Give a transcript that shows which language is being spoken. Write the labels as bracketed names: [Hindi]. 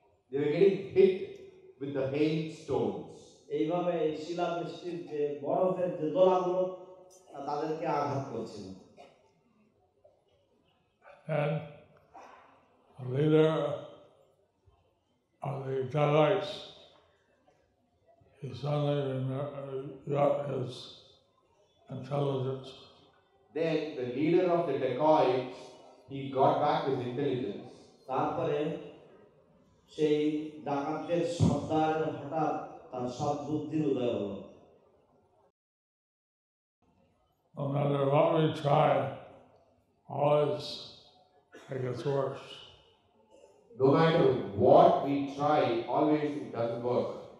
[English] They were getting hit with the hailstones. [Bangla] এইভাবে এই শিলাবৃষ্টির যে বরফের যে দোলাগুলো তাদেরকে আঘাত করছিল। [English] And the leader of the Dacoits, he suddenly got his intelligence. Then the leader of the dacoits, he got back his intelligence. [Bangla] তারপরে সেই ডাকাতদের সর্দারের হঠাৎ তার সব বুদ্ধির উদয় হলো। [English] No matter what we try, always it gets worse. No matter what we try, always it doesn't work.